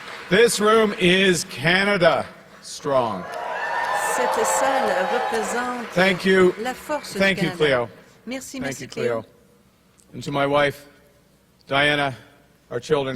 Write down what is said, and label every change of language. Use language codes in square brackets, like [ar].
[en] This room is Canada strong. [fr] Cette salle représente la force du Canada. [en] Thank you, Cleo. [fr] Merci, [en] Thank you, Cleo. And to my wife, Diana, our children,